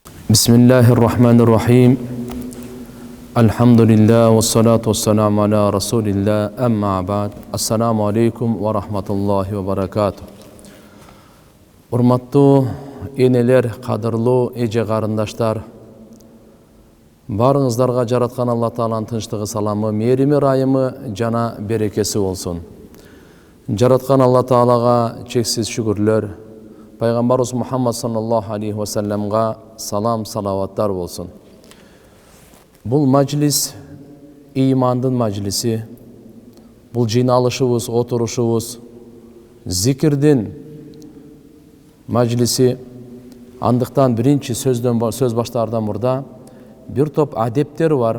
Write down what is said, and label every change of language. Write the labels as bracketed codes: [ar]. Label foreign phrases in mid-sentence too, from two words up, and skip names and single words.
[ar] بسم الله الرحمن الرحيم. الحمد لله والصلاة والسلام على رسول الله. أما بعد. السلام عليكم ورحمة الله وبركاته. [ky] Урматтуу энелер, кадырлуу эже карындаштар, барыңыздарга жараткан Алла Тааланын тынчтыгы, саламы, мээрими, ырайымы жана берекеси болсун. Жараткан Алла Таалага чексиз шүгүрлөр, Пайгамбарыбыз Мухаммад [ar] صلى الله عليه وسلم [ky] салам, салаваттар болсун. Бул мажлис ыймандын мажлиси. Бул жыйналышыбыз, отурушубуз зикирдин мажлиси. Андыктан биринчи сөз баштаардан мурда бир топ адептер бар.